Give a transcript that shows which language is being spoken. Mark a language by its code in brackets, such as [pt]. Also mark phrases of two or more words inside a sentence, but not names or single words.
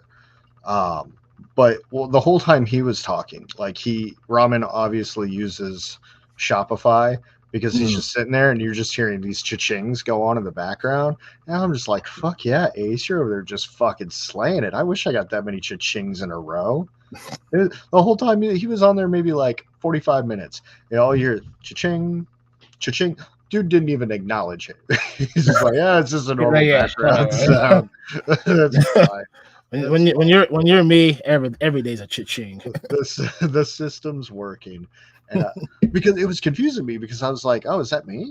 [en] But the whole time he was talking, like Ramen obviously uses Shopify because he's just sitting there and you're just hearing these cha-chings go on in the background. And I'm just like, fuck yeah, Ace, you're over there just fucking slaying it. I wish I got that many cha-chings in a row. The whole time he was on there, maybe like 45 minutes. All you hear cha-ching, cha-ching. Dude didn't even acknowledge it. He's just like, yeah, it's just a normal background sound. That's fine. When you're me, every day's a cha-ching. The system's working, and because it was confusing me because I was like, oh, is that me?